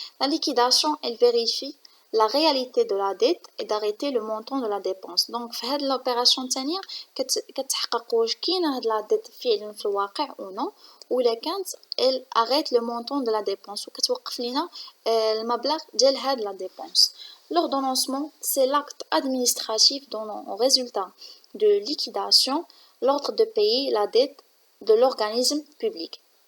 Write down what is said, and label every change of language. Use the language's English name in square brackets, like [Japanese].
[French] لا ليكيداسيون elle vérifie la réalité de la dette et d'arrêter le montant de la dépense. [Arabic] دونك في هذه لوبيراسيون الثانيه كتحقق واش كاينه هاد لا ديت فعلا في الواقع او نو ولا كانت elle arrête le montant de la dépense وكتوقف لينا المبلغ ديال هاد لا dépense. [French] L'ordonnancement, c'est l'acte administratif donnant au résultat de liquidation l'ordre de payer la dette de l'organisme public.